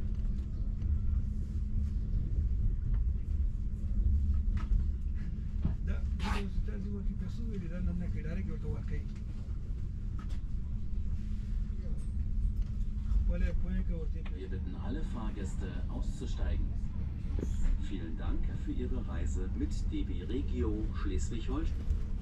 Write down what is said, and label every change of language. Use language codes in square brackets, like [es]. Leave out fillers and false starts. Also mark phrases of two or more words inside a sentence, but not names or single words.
[ps] دا اوس تاسې ورکې پیسو ویلي دا نه کوي ډایرکټ ورته ورکوي خپله یې پوهې که ورته [de] Wir bitten alle Fahrgäste auszusteigen. Vielen Dank für Ihre Reise mit DB Regio Schleswig-Holstein.